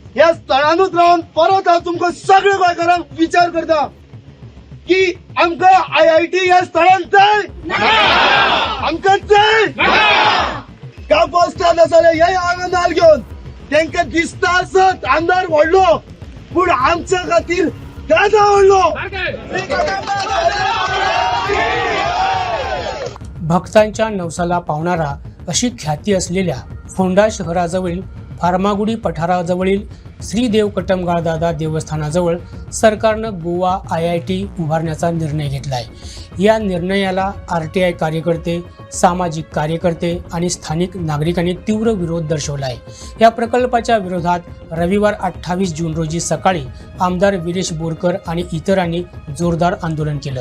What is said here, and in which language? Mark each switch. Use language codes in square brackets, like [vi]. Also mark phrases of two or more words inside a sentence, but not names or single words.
[kok] ह्या स्थळानूच रावन परत हांव तुमकां सगळ्या गोंयकारांक विचार करता की आमकां IIT ह्या स्थळान जाय, आमकां जाय का पोस्टात आसले हे हांगा नाल घेवन तांकां दिसता आसत आमदार व्हडलो पूण आमच्या खातीर दादा व्हडलो. [mr] भक्तांच्या नवसाला पावणारा अशी ख्याती असलेल्या फोंडा शहराजवळील फार्मागुडी पठाराजवळील श्री देव कटमगाळ दादा देवस्थानाजवळ सरकारनं गोवा IIT उभारण्याचा निर्णय घेतलाय. या निर्णयाला RTI कार्यकर्ते, सामाजिक कार्यकर्ते आणि स्थानिक नागरिकांनी तीव्र विरोध दर्शवलाय. या प्रकल्पाच्या विरोधात रविवार 28 जून रोजी सकाळी आमदार विरेश बोरकर आणि इतरांनी जोरदार आंदोलन केलं.